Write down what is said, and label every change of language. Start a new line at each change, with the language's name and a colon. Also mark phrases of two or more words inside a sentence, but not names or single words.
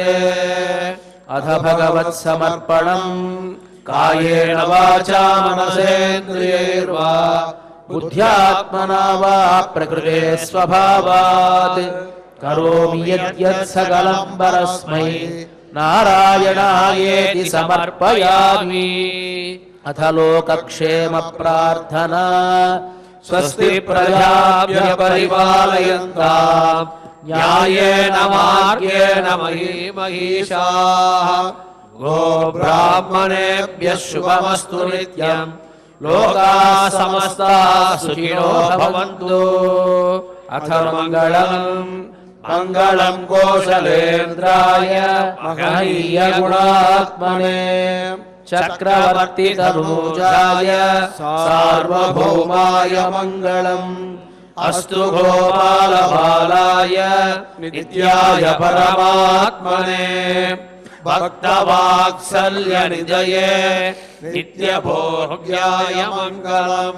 Sanskrit: అధ భగవత్ సమర్పణం కాయేన వాచా మనసేంద్రియైర్వా బుద్ధ్యాత్మనా వా ప్రకృతే స్వభావాత్ కరోమి యద్యత్ సకలం పరస్మై నారాయణాయేతి సమర్పయామి. అథ లోకక్షేమ ప్రార్థనా స్వస్తి ప్రజాభ్యః పరిపాలయంతాం న్యాయేన మార్గేణ మహీమహీషాః గోబ్రాహ్మణేభ్యః శుభమస్తు నిత్యం లోకాః సమస్తాః సుఖినో భవంతు. అథ మంగళం కోశలేంద్రాయ మహనీయ గుణాత్మనే చక్రవర్తి తనూజాయ సార్వభౌమాయ మంగళం. అస్తు గోపాలబాలాయ నిత్యాయ పరమాత్మనే భక్తవాత్సల్య నిధయే నిత్యభోగ్యాయ మంగళం.